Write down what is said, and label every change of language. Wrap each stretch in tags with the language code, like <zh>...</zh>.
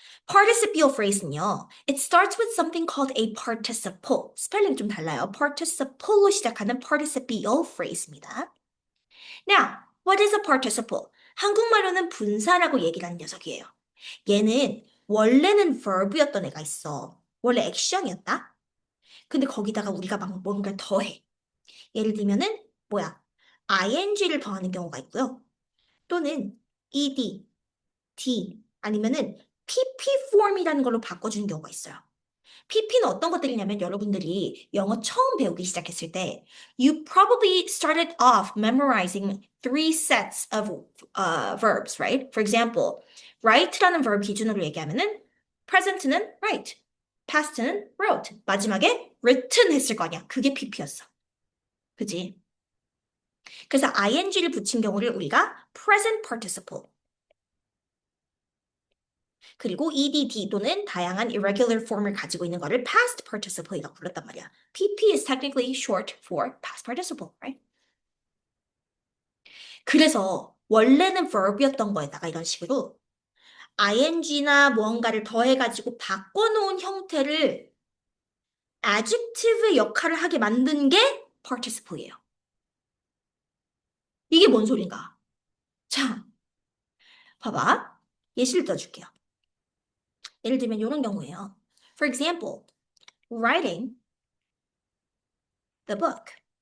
<en>participial phrase는요. It starts with something called a participle.</en> <ko>스펠링 좀 달라요. participle로 시작하는 participial phrase입니다.</ko> <en>Now, what is a participle?</en> <ko>한국말로는 분사라고 얘기를 하는 녀석이에요. 얘는 원래는 verb였던 애가 있어. 원래 액션이었다. 근데 거기다가 우리가 막 뭔가를 더해. 예를 들면은 뭐야? ing를 더하는 경우가 있고요. 또는 ed, d 아니면은 pp form이라는 걸로 바꿔주는 경우가 있어요. PP는 어떤 것들이냐면 여러분들이 영어 처음 배우기 시작했을 때</ko> <en>you probably started off memorizing three sets of verbs, right? For example,</en> <ko>write라는 verb 기준으로 얘기하면은 present는 write, past는 wrote, 마지막에 written 했을 거 아니야. 그게 PP였어. 그지? 그래서 ing를 붙인 경우를 우리가 present participle 그리고 EDD 또는 다양한 irregular form을 가지고 있는 거를 past participle이라고 불렀단 말이야.</ko> <en>PP is technically short for past participle, right?</en> <ko>그래서 원래는 verb이었던 거에다가 이런 식으로 ing나 무언가를 더해가지고 바꿔놓은 형태를 adjective의 역할을 하게 만든 게 participle이에요. 이게 뭔 소린가? 자, 봐봐. 예시를 들어줄게요. 예를 들면 이런 경우예요.</ko> <en>For example, writing the book.</en>